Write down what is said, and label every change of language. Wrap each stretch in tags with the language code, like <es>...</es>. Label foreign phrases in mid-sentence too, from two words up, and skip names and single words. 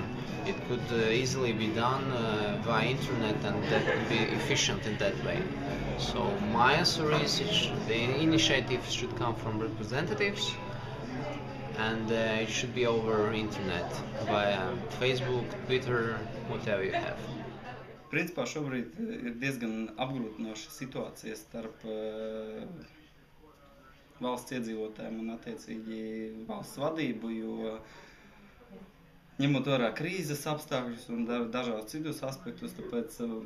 <en>It could easily be done via internet, and that could be efficient in that way. So my answer is the initiative should come from representatives, and it should be over internet, via Facebook, Twitter, whatever you have.</en> <lv>Principā šobrīd ir diezgan apgrūtinoša situācija starp valsts iedzīvotājiem un attiecīgi valsts vadību, jo ņemot vērā krīzes apstākļus un dažādus citus aspektus, tāpēc</lv>